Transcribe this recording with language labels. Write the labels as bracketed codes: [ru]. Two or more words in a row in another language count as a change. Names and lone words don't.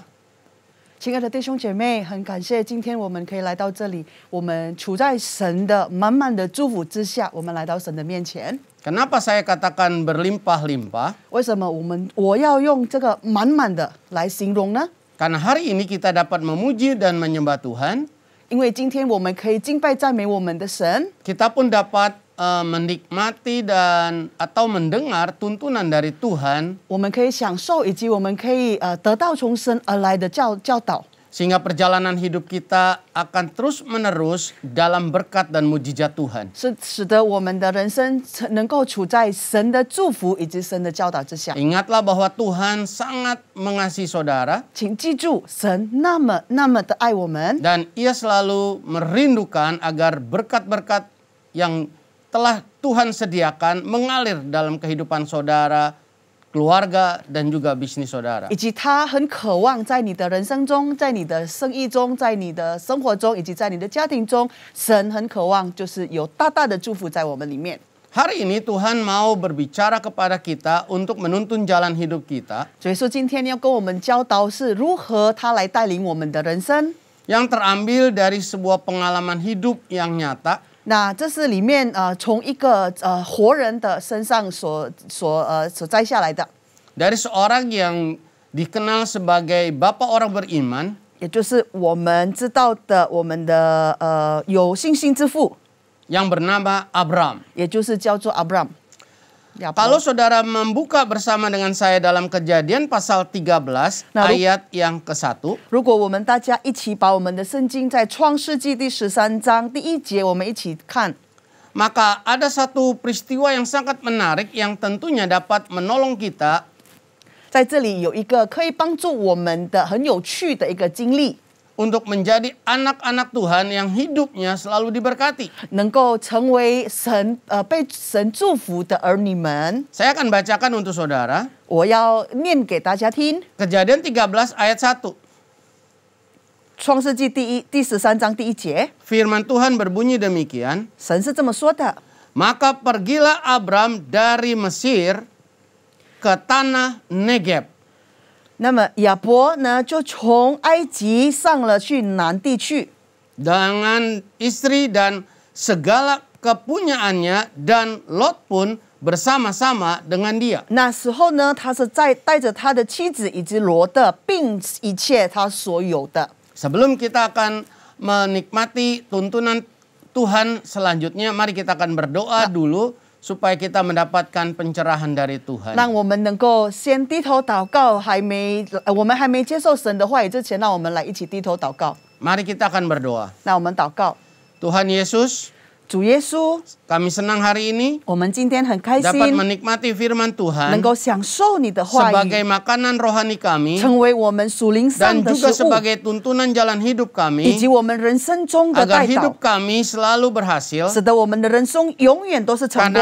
[zh] 亲爱的弟兄姐妹，很感谢今天我们可以来到这里，我们处在神的满满的祝福之下，我们来到神的面前。 [id] Kenapa saya katakan berlimpah-limpah? [zh] 为什么我要用这个满满的来形容呢？ [id] Karena hari ini kita dapat memuji dan menyembah Tuhan. [zh] 因为今天我们可以敬拜赞美我们的神， [id] Kita pun dapat menikmati dan atau mendengar tuntunan dari Tuhan [zh] 我们可以享受，以及我们可以得到从神而来的教导， [id] sehingga perjalanan hidup kita akan terus-menerus dalam berkat dan mujizat Tuhan. [zh] 使得我们的人生能够处在神的祝福以及神的教导之下。 [id] Ingatlah bahwa Tuhan sangat mengasihi saudara [zh] 请记住，神那么的爱我们， [id] dan Ia selalu merindukan agar berkat-berkat yang telah Tuhan sediakan mengalir dalam kehidupan saudara, keluarga, dan juga bisnis saudara. [zh] 以及他很渴望在你的人生中，在你的生意中，在你的生活中，以及在你的家庭中，神很渴望就是有大大的祝福在我们里面。 [id] Hari ini Tuhan mau berbicara kepada kita untuk menuntun jalan hidup kita [zh] 所以说，今天要跟我们教导是如何他来带领我们的人生。 [id] yang terambil dari sebuah pengalaman hidup yang nyata [zh] 那这是里面从一个活人的身上所摘下来的， [id] dari seorang yang dikenal sebagai bapak orang beriman [zh] 也就是我们知道的我们的有信心之父， [id] yang bernama Abram. [zh] 也就是叫做 Abram。 [id] Kalau saudara membuka bersama dengan saya dalam Kejadian pasal 13 ayat yang ke-1. [zh] 如果我们大家一起把我们的圣经在创世纪第13章第1节，我们一起看。 [id] Maka ada satu peristiwa yang sangat menarik yang tentunya dapat menolong kita [zh] 在这里有一个可以帮助我们的很有趣的一个经历， [id] untuk menjadi anak-anak Tuhan yang hidupnya selalu diberkati. [zh] 能够成为被神祝福的儿女们。 [id] Saya akan bacakan untuk saudara [zh] 我要念给大家听。 [id] Kejadian 13 ayat 1. [zh] 创世纪第13章第1节， [id] Firman Tuhan berbunyi demikian. [zh] 神是这么说的： [id] Maka pergilah Abram dari Mesir ke tanah Negeb. [zh] 那么亚伯呢，就从埃及上了去南地去， [id] dengan istri dan segala kepunyaannya, dan Lot pun bersama-sama dengan dia. [zh] 那时候呢，他是带着他的妻子以及罗的，并一切他所有的。 [id] Sebelum kita akan menikmati tuntunan Tuhan selanjutnya, mari kita akan berdoa dulu supaya kita mendapatkan pencerahan dari Tuhan. [zh] 让我们能够先低头祷告，我们还没接受神的话语之前，让我们来一起低头祷告。 [id] Mari kita akan berdoa. [zh] 那我们祷告， [id] Tuhan Yesus, [zh] 主耶稣， [id] kami senang hari ini [zh] 我们今天很开 [id] dapat [zh] 心， [id] menikmati firman [zh] 能 [id] Tuhan [zh] 够享受你的话 [id] sebagai [zh] 语， [id] makanan rohani kami [zh] 成为我们属灵上 [id] dan [zh] 的 [id] juga [zh] 食物， [id] sebagai tuntunan jalan hidup [zh] 以及 [id] kami [zh] 我们人生中的 [id] agar [zh] 带导 [id] hidup，kami selalu berhasil [zh] 使得我们的人生永远都是成 [id] karena